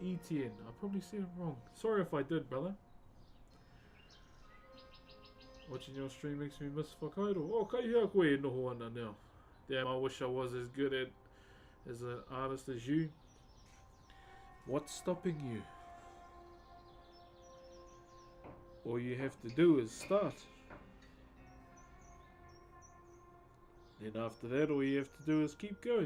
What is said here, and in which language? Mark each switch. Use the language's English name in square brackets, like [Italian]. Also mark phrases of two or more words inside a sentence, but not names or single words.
[English] Etienne. I probably said it wrong. Sorry if I did, brother. Watching your stream makes me miss Whakairo. [Māori] Oh, kai hea koe e noho ana now. [English] Damn, I wish I was as good at as an artist as you. What's stopping you? All you have to do is start. Then after that, all you have to do is keep going.